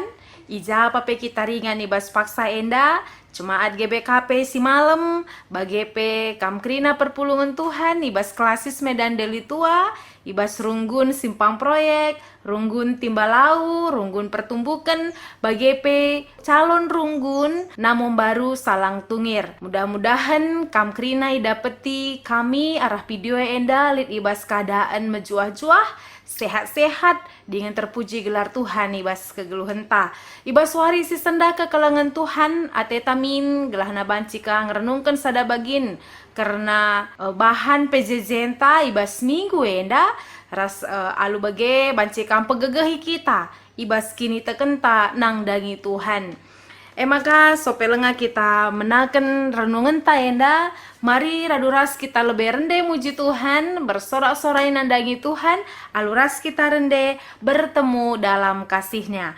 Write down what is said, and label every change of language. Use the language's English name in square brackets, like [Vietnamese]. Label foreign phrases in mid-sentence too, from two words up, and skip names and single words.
[Batak Karo] Ija pape kita ringan ibas paksa enda. Jemaat GBKP si malam. Bagepe kam kerina perpulungan Tuhan. Ibas klasis Medan Deli Tua. Ibas runggun simpang proyek. Runggun timbalau. Runggun pertumbukan. Bagepe calon runggun. Namun baru salang tungir. Mudah-mudahan kam kerina idapeti kami arah video enda. Lit ibas keadaan mejuah-juah. [Indonesian] Sehat-sehat dengan terpuji [Batak Karo] gelar Tuhan ibas kegeluhan ta. Ibas wari si senda kekelengan Tuhan atetamin gelahna bancika ngerenungkan sada bagin karena bahan PJJ ta ibas minggu enda ras alu bage bancika pegegehi kita ibas kini tekenta nang dangi Tuhan. Maka sopelenga kita menaken renungan ta enda. Mari raduras kita lebih rende muji Tuhan, bersorak-sorai nandangi Tuhan, aluras kita rende bertemu dalam kasih-Nya.